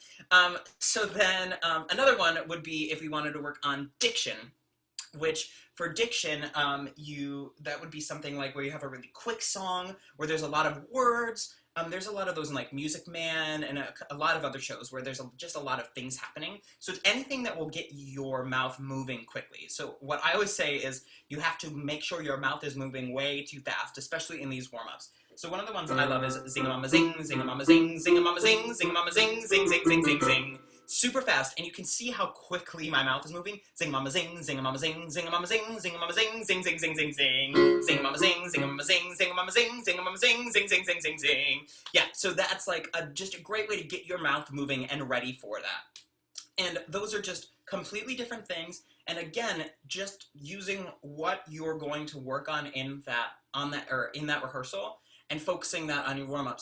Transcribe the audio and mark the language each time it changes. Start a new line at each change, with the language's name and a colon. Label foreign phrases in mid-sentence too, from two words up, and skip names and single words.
English: So then another one would be if we wanted to work on diction, which for diction, that would be something like where you have a really quick song, where there's a lot of words. There's a lot of those in like Music Man and a lot of other shows where there's just a lot of things happening. So it's anything that will get your mouth moving quickly. So what I always say is you have to make sure your mouth is moving way too fast, especially in these warm-ups. So one of the ones that I love is zing-a-mama zing, zing-a-mama zing, zing-a-mama zing, zing-a-mama zing, zing, zing, zing, zing, zing. Super fast, and you can see how quickly my mouth is moving. Zing-a-mama zing, zing-a-mama zing, zing-a-mama zing, zing-a-mama zing, zing, zing, zing, zing, zing. Zing-a-mama zing, zing-a-mama zing, zing-a-mama zing, zing-a-mama zing, zing, zing, zing, zing, zing. Yeah, so that's like just a great way to get your mouth moving and ready for that. And those are just completely different things. And again, just using what you're going to work on in that rehearsal and focusing that on your warm-up.